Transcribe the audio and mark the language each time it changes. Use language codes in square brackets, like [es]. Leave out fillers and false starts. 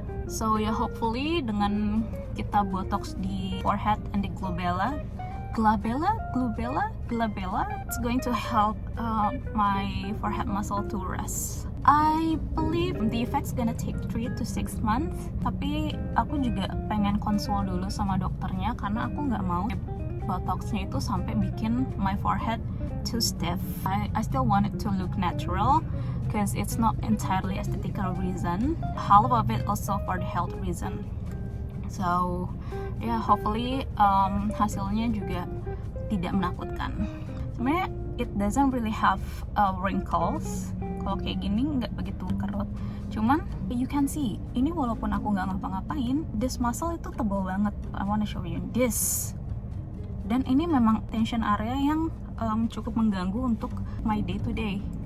[en] So ya hopefully [id] dengan kita botox di [en] forehead and the glabella, it's going to help my forehead muscle to rest. I believe the effect's gonna take 3 to 6 months. [id] Tapi aku juga pengen konsul dulu sama dokternya karena aku nggak mau botoxnya itu sampai bikin [en] my forehead too stiff. I still want it to look natural because it's not entirely aesthetical reason. Half of it also for the health reason. So yeah, hopefully [id] hasilnya juga tidak menakutkan. Sebenarnya [en] it doesn't really have wrinkles. [id] Kalau kayak gini nggak begitu kerut. Cuman [en] you can see, [id] ini walaupun aku nggak ngapa-ngapain, [en] this muscle [id] itu tebal banget. [en] I wanna show you this. [id] Dan ini memang [en] tension area [id] yang cukup mengganggu untuk [en] my day to day.